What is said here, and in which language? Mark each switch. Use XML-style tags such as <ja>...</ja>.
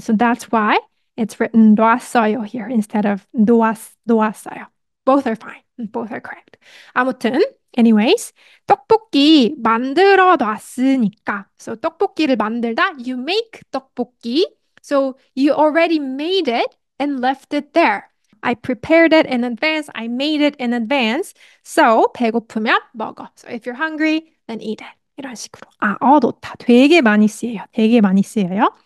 <en>So that's why it's written 놓았어요 here instead of 놓았어요. Both are fine. Both are correct.</en> <ko>아무튼, anyways, 떡볶이 만들어 놨으니까.</ko> <en>So</en> <ko>떡볶이를 만들다,</ko> <en>you make 떡볶이. So you already made it and left it there. I prepared it in advance. I made it in advance. So</en> <ko>배고프면 먹어.</ko> <en>So if you're hungry, then eat it.</en> <ko>이런 식으로. 놓다. 되게 많이 쓰여요. 되게 많이 쓰여요.</ko>